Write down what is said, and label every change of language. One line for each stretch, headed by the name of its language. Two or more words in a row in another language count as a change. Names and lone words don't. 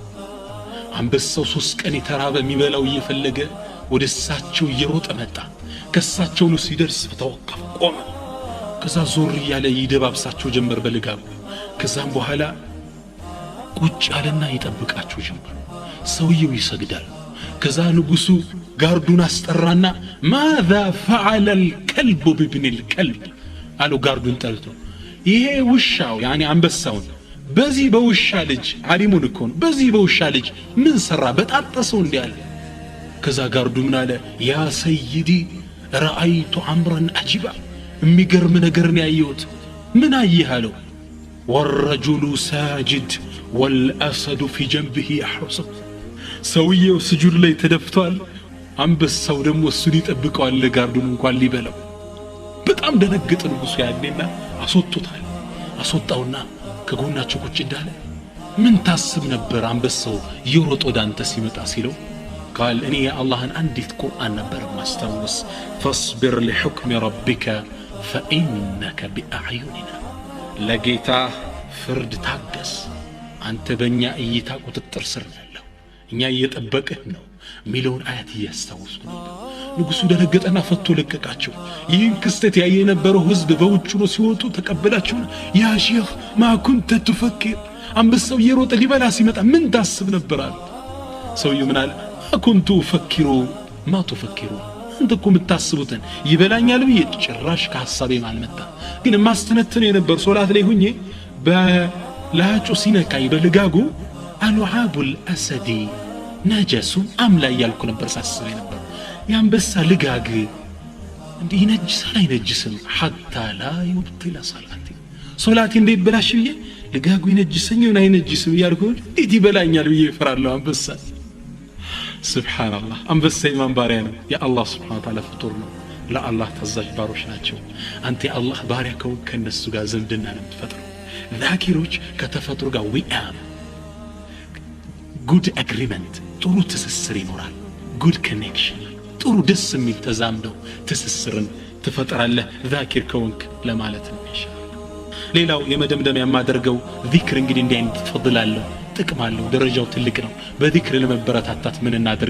Amharic: አንበሳው 3 ቀን የተራበ የሚበላው እየፈለገ ወደ እሳቸው እየሮጠ መጣ ከሳቸው ነው ሲደርስ ተወቀፈ ቆመ ከዛ ዞር ያለ ይደባብሳቸው ጀመር በልጋቡ ከዛም በኋላ ቁጭ ያለና ይጠብቃቸው ጀመር ሰውየው ይሰግዳል ከዛ ንጉሱ ጋርዱን አስጠራና
Arabic: ماذا فعل الكلب بابن الكلب
Amharic: አለው ጋርዱን ጠርቶ ይሄ ውሻው يعني አንበሳውን በዚህ በውሻ ልጅ ዓሊሙን እኮ በዚህ በውሻ ልጅ ምን ሰራ በጣጣሰው እንዲያለ ከዛ ጋርዱ ምን አለ
Arabic: يا سيدي رأيت امرا عجيبا
Amharic: የሚገርም ነገር ነው ያየሁት ምን አየሃለው
Arabic: والرجل ساجد والاسد في جنبه يحرسه
Amharic: ሰውየው ስጁድ ላይ ተደፍቷል አንበሳው ደግሞ እሱን ይጠብቀዋል ለጋርዱን እንኳን ሊበላው በጣም ደነገጠ ንጉሱ ያኔና አስወጣውና ከጎናቸው ቁጭ እንዳለ ምን ታስብ ነበር አንበሳው ይሮጥ ወዳንተ ሲመጣ ሲለው قال እኔ የአላህን አንዲት ቁርአን ነበር ማስተውስ
Arabic: فاصبر لحكم ربك فإنك بأعيننا
Amharic: ለጌታ ፍርድ ታገስ አንተ በእኛ እይታ ቁጥጥር ስር ያለው እኛ እየጠበቅህ ነው ሚሊዮን አያት ያስተውስኩ ንጉሱ ደነገጠና ፈቶ ለቀቃቸው ይህን ክስተት ያየ የነበረው ህዝብ በውጭ ነው ሲወጡ ተቀበላቸው
Arabic: يا شيخ ما كنت تفكر
Amharic: አንበሳው እየሮጠ ሊበላ ሲመጣ ምን ታስብ ነበር አለ ሰውየው ምን አለ
Arabic: كنت افكر ما تفكروا
Amharic: እንተኮ ምታስቡትን ይበላኛል ብዬ ጭራሽ ከሐሳቤ ማልመጣ ግን ማስተነተነ የነበር ሶላት ላይ ሆኜ በላጩ ሲነካይ በልጋጉ
Arabic: لعاب الأسد نجس أم لا
Amharic: ያልኩ ነበር ሳስበ ነበር ያንበሳ ልጋግ እንዴ ይነጅሳል አይነጅስም
Arabic: حتى لا يبطل صلاتي
Amharic: እንዴ ይበላሽ ብዬ ልጋጉ ይነጅሰኝ እና አይነጅስም ያልኩ እንዴ ይበላኛል ብዬ ይፈራለሁ አንበሳ
Arabic: سبحان الله
Amharic: አንበሳ ኢማን ባሪያ ነው የአላህ
Arabic: سبحانه وتعالى
Amharic: ፍጡር ነው ለአላህ ተዛዥ ባሮች ናቸው አንተ የአላህ ባሪያ ከነሱ ጋር ዝምድና ነው የምትፈጥረው ዛኪሮች ከተፈጥሮ ጋር
English: we'm good agreement
Amharic: ጥሩ ትስስር ይኖራል።
English: good connection
Amharic: ጥሩ ደስ የሚል ተዛምደው ትስስርን ትፈጥራለህ ዛኪር ከወንክ ለማለት ነው ኢንሻአላህ። ሌላው የመደምደሚያ የማደርገው ዚክር እንግዲህ እንዲህ አይነት ፈድል አለው፣ ጥቅም አለው፣ ደረጃው ትልቅ ነው። በዚክር ለመበረታታት ምን እናድርግ?